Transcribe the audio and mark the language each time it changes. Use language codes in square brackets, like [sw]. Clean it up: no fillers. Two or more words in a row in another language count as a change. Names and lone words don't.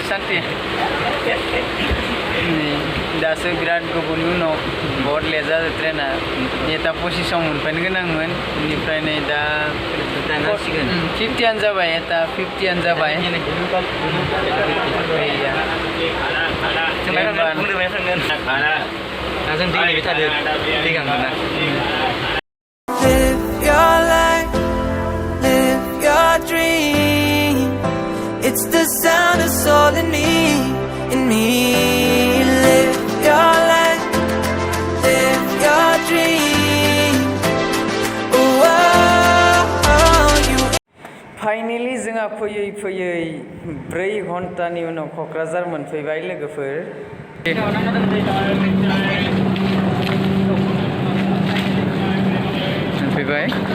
[brx] दे दासो बिराद गोबावनि उनाव बहुत लेट जादों ट्रेना नेटा 25 आव मोनफैनो गोनांमोन बेनिफ्राय नै दा 50 जाबाय एटा 50 जाबाय [en] Live your life, live your dream. It's the sound of soul in me, in me. Live your life, live your dream. Oh, you. [brx] फाइनेलि जोंहा फैयै फैयै 4 घन्टानि उनाव क'क्राझार मोनफैबाय लोगोफोर मोनफैबाय